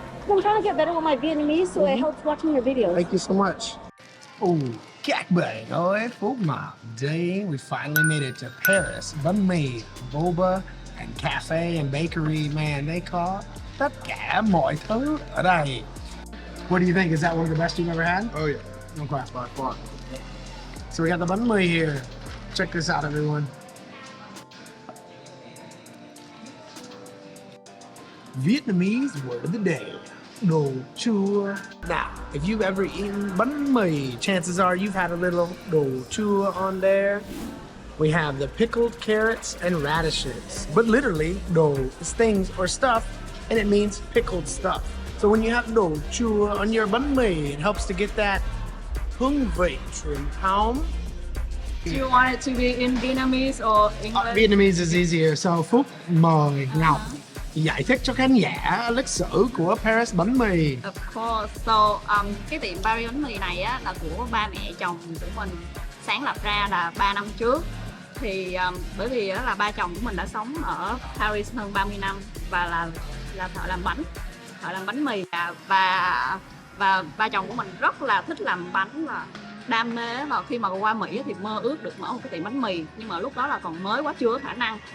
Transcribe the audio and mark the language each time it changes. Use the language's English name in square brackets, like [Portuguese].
[English] I'm trying to get better with my Vietnamese, so I hope watching your videos. Thank you so much. [Vietnamese] Oh, các bạn ơi, Phúc Mộc Day. [English] We finally made it to Paris. Bánh mì, boba, and cafe and bakery. Man, they [Vietnamese] có tất cả mọi thứ ở đây. [English] What do you think? Is that one of the best you've ever had? Oh yeah. Okay, by far. So we got the bánh mì here. Check this out, everyone. Vietnamese word of the day. Đồ chua. Now, if you've ever eaten bánh mì, chances are you've had a little đồ chua on there. We have the pickled carrots and radishes. But literally, đồ is things or stuff, and it means pickled stuff. So when you have đồ chua on your bánh mì, it helps to get that [Vietnamese] hương vị truyền thống. [English] Do you want it to be in Vietnamese or English? Vietnamese is easier. [Vietnamese] So Phúc mời Ngọc giải thích cho khán giả lịch sử của Paris bánh mì. [English] Of course. [Vietnamese] So, cái tiệm Paris bánh mì này á là của ba mẹ chồng của mình sáng lập ra là 3 năm trước. Thì bởi vì là ba chồng của mình đã sống ở Paris hơn 30 năm và là thợ làm bánh mì và ba chồng của mình rất là thích làm bánh và đam mê, và khi mà qua Mỹ thì mơ ước được mở một cái tiệm bánh mì, nhưng mà lúc đó là còn mới quá, chưa có khả năng.